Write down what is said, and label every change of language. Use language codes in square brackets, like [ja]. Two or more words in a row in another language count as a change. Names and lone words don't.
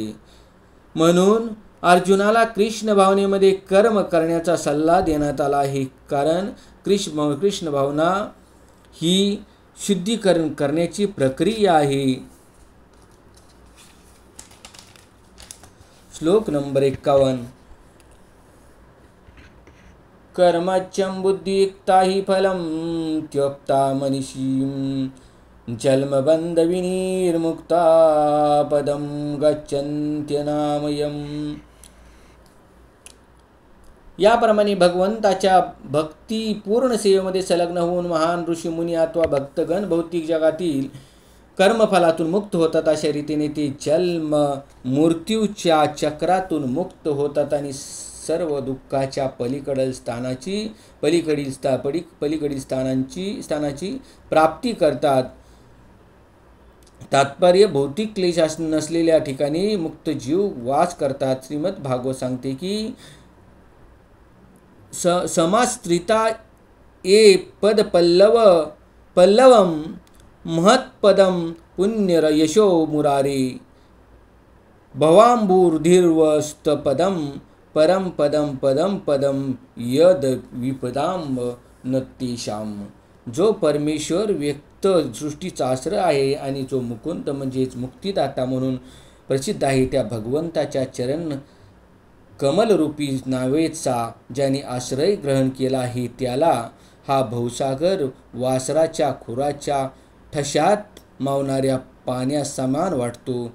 [mr] म्हणून अर्जुनाला कृष्ण भावनेमध्ये कर्म करण्याचा सल्ला देण्यात आला आहे, कारण कृष्ण भावना ही शुद्धीकरण करण्याची प्रक्रिया आहे. श्लोक नंबर 51. [sa] कर्मच्यं बुद्धियुक्ता हि फलं त्यक्ता मनीषीं जन्मबंध विनिर्मुक्ता पदं गच्छन्त्यनामयम्. [mr] याप्रमाणे भगवंताच्या भक्तिपूर्ण सेवेमध्ये संलग्न होऊन महान ऋषी मुनी अथवा भक्तगण भौतिक जगातील कर्मफलातून मुक्त होतात. अशा रीतीने ते जन्म मृत्यूच्या चक्रातून मुक्त होतात आणि सर्व दुःखाच्या पलीकडील स्थानाची प्राप्ती करतात. तात्पर्य, भौतिक क्लेश नसलेल्या ठिकाणी मुक्त जीव वास करतात. श्रीमद भागवत सांगते की [sa] समास्त्रिता ए पद पल्लवम महत्पदम पुण्यर यशो मुरारे भवांबुर्धीर्वस्तपदम परम पदम पदम पदम यद विपदाम नतेशाम. [mr] जो परमेश्वर व्यक्त सृष्टीचा आश्रय आहे आणि जो मुकुंद म्हणजेच मुक्तिदाता म्हणून प्रसिद्ध आहे, त्या भगवंताच्या चरण कमलरूपी नावेचा ज्याने आश्रय ग्रहण केला आहे त्याला हा भवसागर वासराच्या खुराच्या ठशात मावणाऱ्या पाण्यासमान वाटतो.